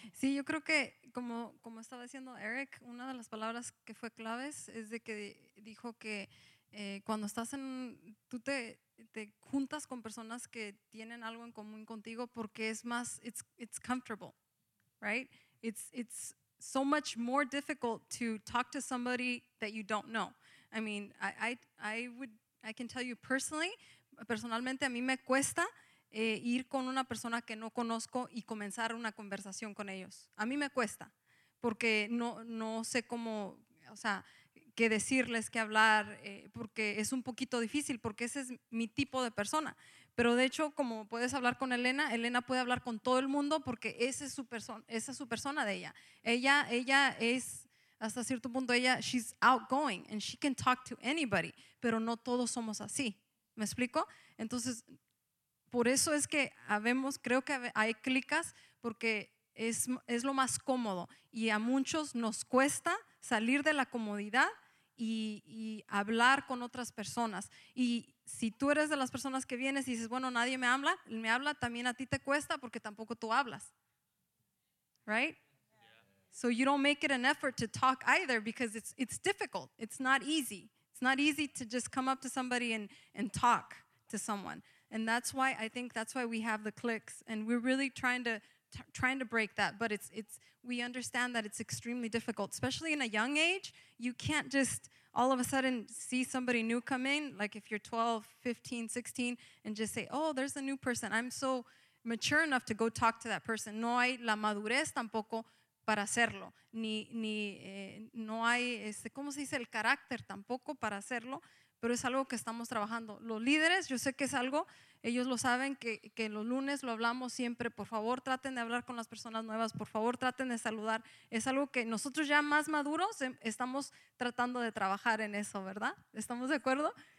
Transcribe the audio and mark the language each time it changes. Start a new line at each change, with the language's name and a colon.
Spanish: Sí, yo creo que, como estaba diciendo Eric, una de las palabras que fue claves es de que dijo que cuando estás en, tú te juntas con personas que tienen algo en común contigo, porque es más,
English: it's comfortable, right? It's so much more difficult to talk to somebody that you don't know. I mean, I can tell you personally,
Spanish: a mí me cuesta ir con una persona que no conozco y comenzar una conversación con ellos. A mí me cuesta, porque no sé cómo, o sea, qué decirles, qué hablar, porque es un poquito difícil, porque ese es mi tipo de persona. Pero de hecho, como puedes hablar con Elena, Elena puede hablar con todo el mundo porque esa es su persona de ella. Ella es, hasta cierto punto,
English: she's outgoing and she can talk to anybody,
Spanish: pero no todos somos así. ¿Me explico? Entonces, por eso es que creo que hay clicas porque es lo más cómodo y a muchos nos cuesta salir de la comodidad y hablar con otras personas. Y si tú eres de las personas que vienes y dices, bueno, nadie me habla, también a ti te cuesta porque tampoco tú hablas.
English: Right? So you don't make it an effort to talk either because it's difficult. It's not easy. It's not easy to just come up to somebody and talk to someone. And that's why I think that's why we have the clicks. And we're really trying to break that. But it's we understand that it's extremely difficult, especially in a young age. You can't just all of a sudden see somebody new come in, like if you're 12, 15, 16, and just say, oh, there's a new person. I'm so mature enough to go talk to that person.
Spanish: No hay la madurez tampoco para hacerlo, no hay, ¿cómo se dice? El carácter tampoco para hacerlo, pero es algo que estamos trabajando. Los líderes, yo sé que es algo, ellos lo saben, que los lunes lo hablamos siempre, por favor traten de hablar con las personas nuevas, por favor traten de saludar, es algo que nosotros ya más maduros estamos tratando de trabajar en eso, ¿verdad? ¿Estamos de acuerdo?